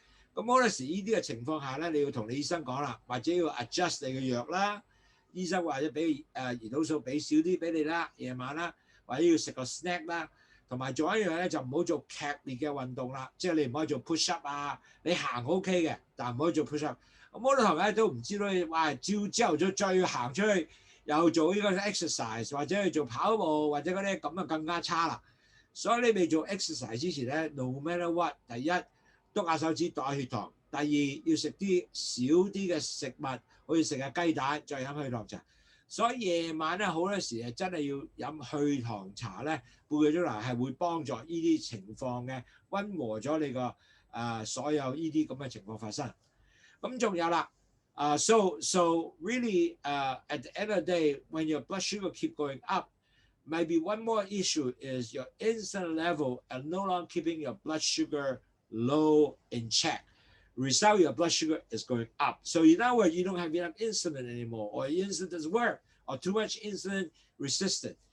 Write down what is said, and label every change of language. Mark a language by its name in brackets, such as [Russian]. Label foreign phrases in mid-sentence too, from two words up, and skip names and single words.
[Cantonese] 咁好多時呢啲嘅情況下咧，你要同你醫生講啦，或者要 adjust 你嘅藥啦，醫生或者俾胰島素俾少啲俾你啦，夜晚啦，或者要食個 snack 啦，同埋做一樣咧就唔好做劇烈嘅運動啦，即係你唔可以做 [English] push up [Cantonese] 啊，你行 OK 嘅，但唔可以做 [English] push up。 [Cantonese] 咁好多同學都唔知道你話朝頭早再要行出去，又做呢個 exercise 或者去做跑步或者嗰啲咁啊更加差啦。所以你未做 exercise 之前咧 ， [English] no matter what， [Cantonese] 第一，篤下手指度下血糖；第二要食啲少啲嘅食物，好似食下雞蛋，再飲去糖茶。所以夜晚咧好多時係真係要飲去糖茶咧，半個鐘頭係會幫助呢啲情況嘅，溫和咗你個所有呢啲咁嘅情況發生。咁仲有啦 [English] ，so really at the end of the day, when your blood sugar keep going up, maybe one more issue is your insulin level and no longer keeping your blood sugar low in check. Result, your blood sugar is going up. So in other words, you don't have enough insulin anymore, or insulin doesn't work, or too much insulin resistant.